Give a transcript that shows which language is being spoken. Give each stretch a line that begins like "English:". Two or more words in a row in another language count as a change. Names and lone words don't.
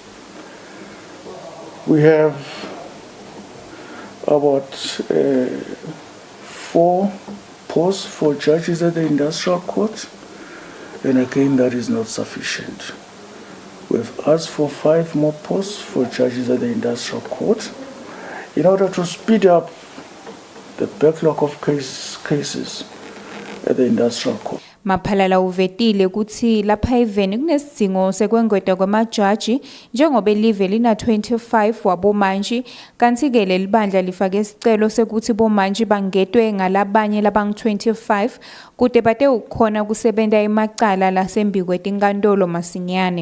English: We have about 4 posts for judges at the Industrial Court, and again that is not sufficient. We have asked for 5 more posts for judges at the Industrial Court in order to speed up the backlog of cases at the Industrial Court.
Swati: Maphalala uvetile kutsi lapha eveni kunesidzingo sekwengwetwa kwemajaji njengoba elive lina 25 wabomanji kanti ke leli bandla lifake isicelo sekuthi bomanji bangetwe ngalabanye labang-25 kude bate ukukhona kusebenta emacala lasembi kwetinkantolo masinyane.